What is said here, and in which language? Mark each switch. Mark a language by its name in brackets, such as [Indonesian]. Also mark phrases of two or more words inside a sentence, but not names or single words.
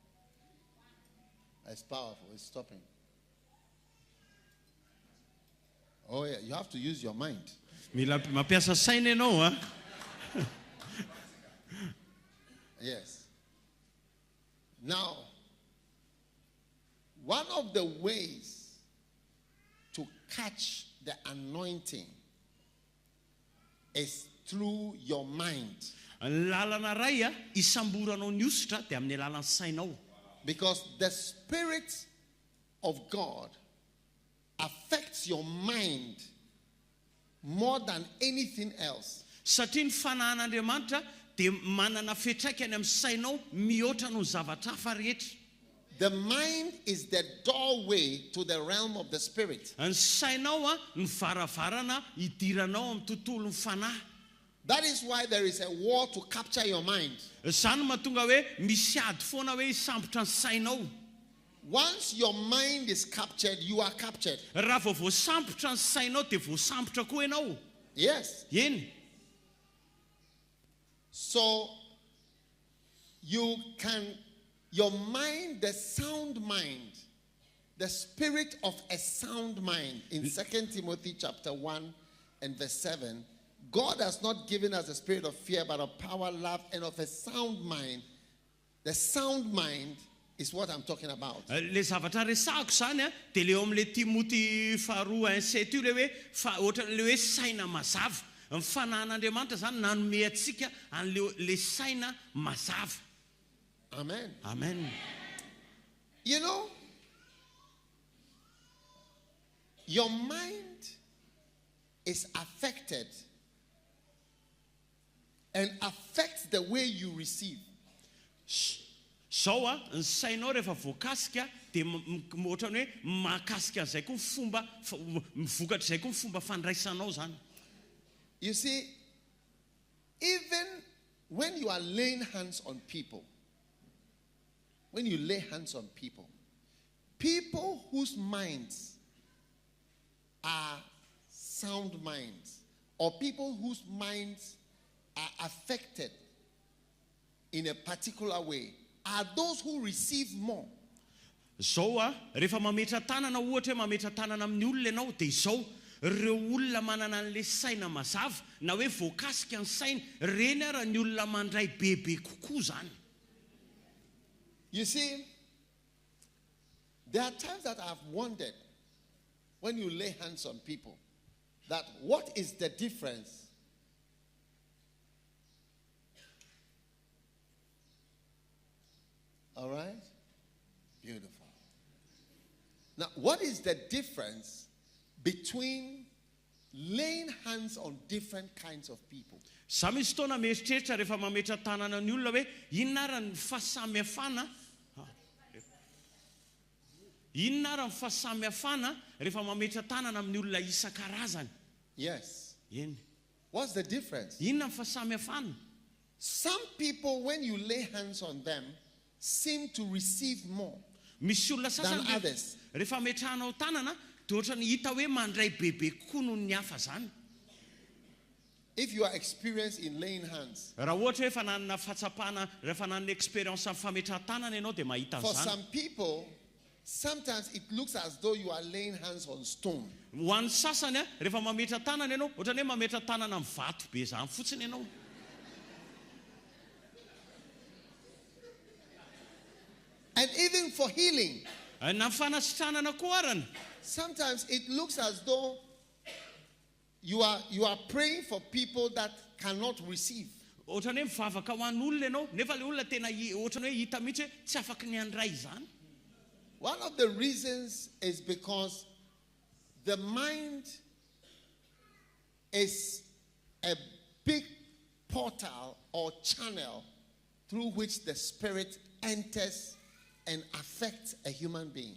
[English] It's powerful. It's stopping. Oh yeah, you have to use your mind. [Malagasy] Mila mapiasa saina ianao [English] Yes. Now, one of the ways to catch the anointing is through your mind. [Malagasy] Lalana ray isamboranao ny ositra dia amin'ny alalan'ny sainao. [English] Because the Spirit of God affects your mind more than anything else. [Malagasy] Satria ny fanahin'Andriamanitra dia manana fetraikany amin'ny sainao mihoatra noho zavatra hafa rehetra. [English] The mind is the doorway to the realm of the Spirit. [Malagasy] Ny sainao ny varavarana idiranao amin'ny tontolon'ny fanahy. [English] That is why there is a war to capture your mind. [Malagasy] Zany mahatonga hoe misy ady foana hoe isambotra ny sainao. [English] Once your mind is captured, you are captured. [Malagasy] Raha vao voasambotra ny sainao dia voasambotra koa ianao. [English] Yes. [Malagasy] Eny. [English] So your mind, the sound mind, the spirit of a sound mind in 2 Timothy chapter 1 and verse 7, God has not given us a spirit of fear, but of power, love, and of a sound mind. The sound mind is what I'm talking about. [Malagasy] Le zavatra resahako zany dia le amin'le Timoty 2:7 io le hoe saina mazava. Ny fanahin'Andriamanitra zany nanome antsika an'le saina mazava. [English] Amen. [Malagasy] Amen. [English] You know, your mind is affected and affects the way you receive. [Malagasy] Sao ny sainao rehefa voakasika dia ohatrany hoe mahakasika an'izay koa fomba mivokatra izay koa fomba fandraisanao zany. [English] You see, even when you are laying hands on people, when you lay hands on people, people whose minds are sound minds, or people whose minds are affected in a particular way, are those who receive more. [Malagasy] Zao rehefa mametra tanana ohatra hoe mametra tanana amin'ny olona ianao dia izao ireo olona manana an'ilay saina mazava na hoe voakasika ny saina reny ara ny olona mandray bebe kokoa zany. [English] You see, there are times that I've wondered when you lay hands on people that what is the difference all right? Beautiful. Now, what is the difference between laying hands on different kinds of people? [Malagasy] Sa misy fotoana mieritreritra rehefa mametra tanana ny olona hoe inona ara ny fahasamihafana rehefa mametra tanana amin'ny olona isan-karazany. [English] Yes. [Malagasy] Eny. [English] What's the difference? [Malagasy] Inona ny fahasamihafana? [English] Some people, when you lay hands on them, seem to receive more [Malagasy] misy olona [English] than [Malagasy] sasany [English] others. [Malagasy] rehefa metrahanao tanana dia ohatrany hita hoe mandray bebe kokoa noho ny hafa zany. [English] If you are experienced in laying hands, [Malagasy] raha ohatra hoe efa nanana fahatsapana rehefa nanana experience amin'ny fametrahana tanana ianao dia mahita [English] for [Malagasy] an'izany. [English] some people, sometimes it looks as though you are laying hands on stone. [Malagasy] Ho an'ny sasany rehefa mametra tanana ianao ohatrany hoe mametra tanana amin'ny vato be zany fotsiny ianao. [English] And even for healing, [Malagasy] Na fanasitranana koa arana. [English] sometimes it looks as though you are praying for people that cannot receive. [Malagasy] Ohatrany hoe mivavaka ho an'olona ianao nefa le olona tena ohatrany hoe hita mihitsy hoe tsy afaka ny handray zany. [English] One of the reasons is because the mind is a big portal or channel through which the spirit enters and affects a human being.